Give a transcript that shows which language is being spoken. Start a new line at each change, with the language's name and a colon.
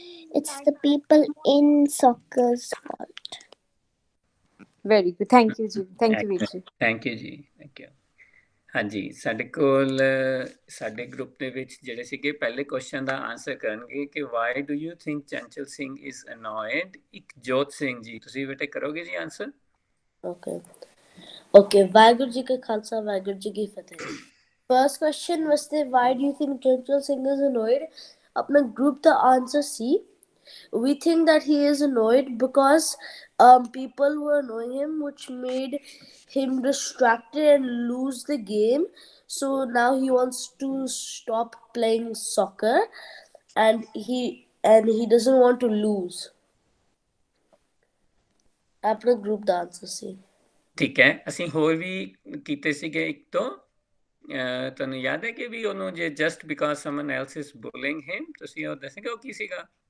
English: It's the people in soccer's fault. Very good thank you ਜੀ thank you ਵੀਰ ਜੀ
Punjabi: thank you ਜੀ thank you ਹਾਂਜੀ ਸਾਡੇ ਕੋਲ ਸਾਡੇ ਗਰੁੱਪ ਦੇ ਵਿੱਚ ਜਿਹੜੇ ਸੀਗੇ ਪਹਿਲੇ ਕੁਐਸਚਨ ਦਾ ਆਨਸਰ ਕਰਨਗੇ ਕਿ
English: why do you think Chanchal Singh is annoyed
Punjabi: ਇੱਕ ਜੋਤ ਸਿੰਘ ਜੀ ਤੁਸੀਂ ਬੇਟੇ ਕਰੋਗੇ ਜੀ ਆਨਸਰ
English: Okay,
Punjabi: ਵਾਹਿਗੁਰੂ ਜੀ ਕਾ ਖਾਲਸਾ ਵਾਹਿਗੁਰੂ ਜੀ ਕੀ ਫਤਿਹ
English: First question was why do you think Chanchal Singh is annoyed?
Punjabi: अपना
English: group the answer C. We think that he is annoyed because people were annoying him, which made him distracted and lose the game. So now he wants to stop playing soccer, and he doesn't want to lose.
Punjabi: अपना
English: group the answer C.
Punjabi: ਠੀਕ ਹੈ ਅਸੀਂ ਹੋਰ ਵੀ ਕੀਤੇ ਸੀਗੇ ਇੱਕ ਤੋਂ ਤੁਹਾਨੂੰ ਯਾਦ ਹੈ ਕਿ ਵੀ ਉਹਨੂੰ ਜੇ
English: just because someone else is bullying him
Punjabi: ਤੁਸੀਂ ਉਹ ਦੱਸੋਗੇ ਉਹ ਕੀ ਸੀਗਾ